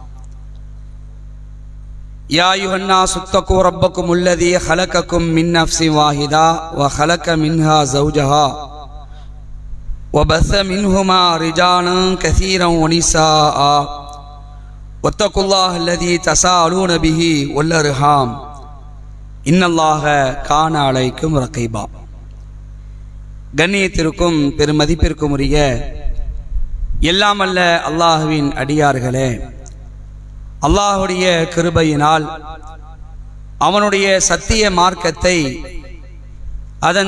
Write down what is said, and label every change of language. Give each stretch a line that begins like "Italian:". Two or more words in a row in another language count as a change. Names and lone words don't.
Arabic: يا أيها الناس اتقوا ربكم الذي خلقكم من نفس واحدة وخلق منها زوجها وبث منهما رجالا كثيرا ونساء واتقوا الله الذي تساءلون به والأرحام إن الله كان عليكم رقيبا.
Tamil: கண்ணியத்திற்கும் பெருமதிப்பிற்கும் உரிய எல்லாம் அல்ல அல்லாஹ்வின் அடியார்களே, அல்லாஹுடைய கிருபையினால் அவனுடைய சத்திய மார்க்கத்தை அதன்